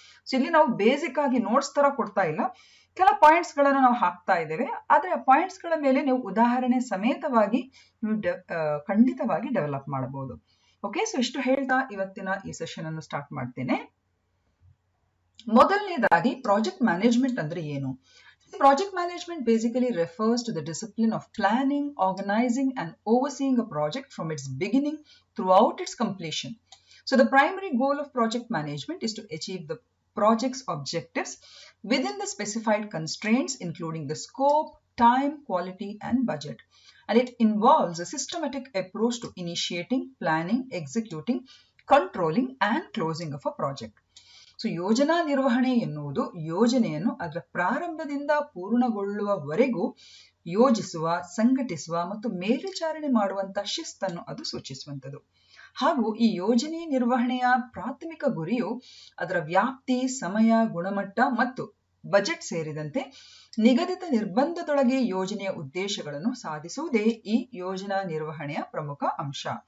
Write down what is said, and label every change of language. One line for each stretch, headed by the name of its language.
Kannada: So ಇಲ್ಲಿ ನಾವು basic ಆಗಿ ನೋಟ್ಸ್ ತರ ಕೊಡ್ತಾ ಇಲ್ಲ, ಕೆಲ ಪಾಯಿಂಟ್ಸ್ ಗಳನ್ನು ನಾವು ಹಾಕ್ತಾ ಇದ್ದೇವೆ. ಆದ್ರೆ ಆ ಪಾಯಿಂಟ್ಸ್ ಗಳ ಮೇಲೆ ನೀವು ಉದಾಹರಣೆ ಸಮೇತವಾಗಿ ನೀವು ಖಂಡಿತವಾಗಿ ಡೆವಲಪ್ ಮಾಡಬಹುದು. ಓಕೆ, ಸೊ ಇಷ್ಟು ಹೇಳ್ತಾ ಇವತ್ತಿನ ಈ ಸೆಷನ್ ಅನ್ನು ಸ್ಟಾರ್ಟ್ ಮಾಡ್ತೇನೆ. ಮೊದಲನೇದಾಗಿ ಪ್ರಾಜೆಕ್ಟ್ ಮ್ಯಾನೇಜ್ಮೆಂಟ್ ಅಂದ್ರೆ ಏನು.
English: Project management basically refers to the discipline of planning, organizing and overseeing a project from its beginning throughout its completion. So the primary goal of project management is to achieve the project's objectives within the specified constraints including the scope, time, quality and budget. And it involves a systematic approach to initiating, planning, executing, controlling and closing of a project.
Kannada: So ಯೋಜನಾ ನಿರ್ವಹಣೆ ಎನ್ನುವುದು ಯೋಜನೆಯನ್ನು ಅದರ ಪ್ರಾರಂಭದಿಂದ ಪೂರ್ಣಗೊಳ್ಳುವವರೆಗೂ ಯೋಜಿಸುವ, ಸಂಘಟಿಸುವ ಮತ್ತು ಮೇಲ್ವಿಚಾರಣೆ ಮಾಡುವಂತಹ ಶಿಸ್ತನ್ನು ಅದು ಸೂಚಿಸುವಂಥದ್ದು. ಹಾಗೂ ಈ ಯೋಜನೆ ನಿರ್ವಹಣೆಯ ಪ್ರಾಥಮಿಕ ಗುರಿಯು ಅದರ ವ್ಯಾಪ್ತಿ, ಸಮಯ, ಗುಣಮಟ್ಟ ಮತ್ತು ಬಜೆಟ್ ಸೇರಿದಂತೆ ನಿಗದಿತ ನಿರ್ಬಂಧದೊಳಗೆ ಯೋಜನೆಯ ಉದ್ದೇಶಗಳನ್ನು ಸಾಧಿಸುವುದೇ ಈ ಯೋಜನಾ ನಿರ್ವಹಣೆಯ ಪ್ರಮುಖ ಅಂಶ.